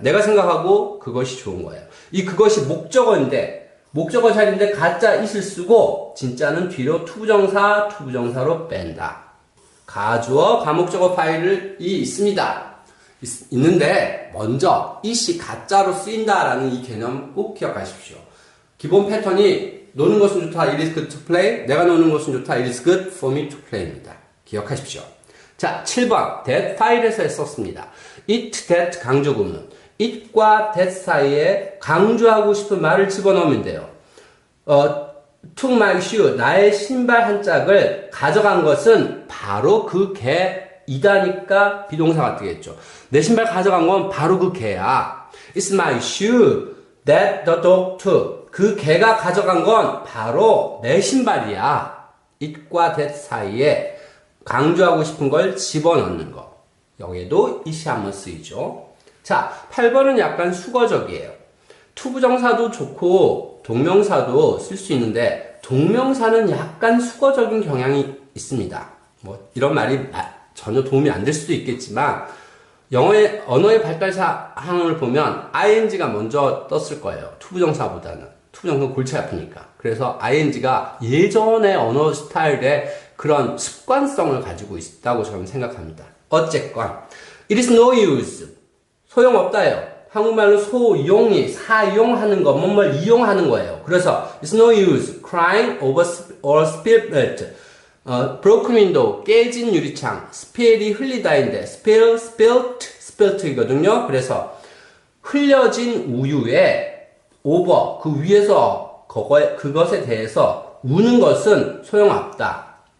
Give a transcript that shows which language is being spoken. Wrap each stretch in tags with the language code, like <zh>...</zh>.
<ko>내가 생각하고 그것이 좋은 거예요. 이 그것이 목적어 자리인데 가짜 it을 쓰고 진짜는 뒤로 투부정사로 뺀다. 가주어, 가목적어 파일이 있습니다. 있는데 먼저 it이 가짜로 쓰인다라는 이 개념 꼭 기억하십시오. 기본 패턴이 노는 것은 좋다,</ko> <en>it is good to play.</en> <ko>내가 노는 것은 좋다,</ko> <en>it is good for me to play</en> <ko>입니다. 기억하십시오. 자, 7번 that 파일에서 썼습니다. it, that 강조구문. it과 that 사이에 강조하고 싶은 말을 집어넣으면 돼요.</ko> <en>took my shoe,</en> <ko>나의 신발 한 짝을 가져간 것은 바로 그 개이다니까 비동사가 되겠죠. 내 신발 가져간 건 바로 그 개야.</ko> <en>It's my shoe that the dog took.</en> <ko>그 개가 가져간 건 바로 내 신발이야. it과 that 사이에 강조하고 싶은 걸 집어넣는 거. 여기에도 it이 한번 쓰이죠. 자, 8번은 약간 수거적이에요. 투부정사도 좋고 동명사도 쓸 수 있는데 동명사는 약간 수거적인 경향이 있습니다. 뭐 이런 말이 전혀 도움이 안 될 수도 있겠지만 영어의 언어의 발달 사항을 보면 ing가 먼저 떴을 거예요. 투부정사보다는. 투부정사는 골치 아프니까. 그래서 ing가 예전의 언어 스타일의 그런 습관성을 가지고 있다고 저는 생각합니다. 어쨌건</ko> <en>it is no use.</en> <ko>소용없다예요. 한국말로 소용이 사용하는 거, 뭔가를 이용하는 거예요. 그래서</ko> <en>it's no use crying over or spilled milk. broken window,</en> <ko>깨진 유리창, spill이 흘리다인데 spilled이거든요. 그래서 흘려진 우유에 over, 그 위에서 그것에 대해서 우는 것은 소용없다.</ko>